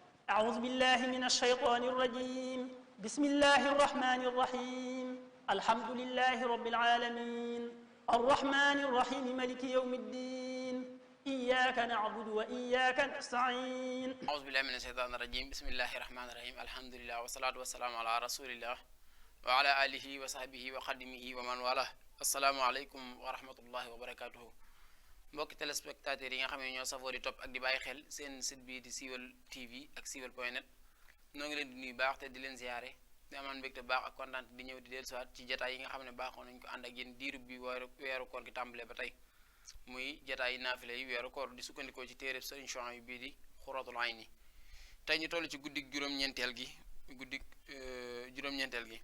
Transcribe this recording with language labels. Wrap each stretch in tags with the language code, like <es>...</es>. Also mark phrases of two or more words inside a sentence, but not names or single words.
<ar>أعوذ بالله من الشيطان الرجيم بسم الله الرحمن الرحيم الحمد لله رب العالمين الرحمن الرحيم مالك يوم الدين إياك نعبد وإياك نستعين أعوذ بالله من الشيطان الرجيم بسم الله الرحمن الرحيم الحمد لله والصلاة والسلام على رسول الله وعلى آله وصحبه وخدمه ومن والاه السلام عليكم ورحمة الله وبركاته mbokki</ar> <wo>téléspectateurs yi nga xam ne ñoo safoo di topp ak di bàyyi xel seen site bi di Siweul TV ak siweul.net noo ngi leen di nuyu baax te di leen ziyaare di amaan mbégte baax ak kontaan di ñëw di dellusiwaat ci jataay yi nga xam ne baaxoon nañ ko ànd ak yéen diirub bi weeru koor gi tàmbalee ba tey muy jataay yi naafile yi weeru koor di sukkandikoo ci téereb Sëriñ Suhaybu bii di Xuratul Ayni tey ñu toll ci guddig juróom-ñeenteel gi guddig juróom-ñeenteel</wo>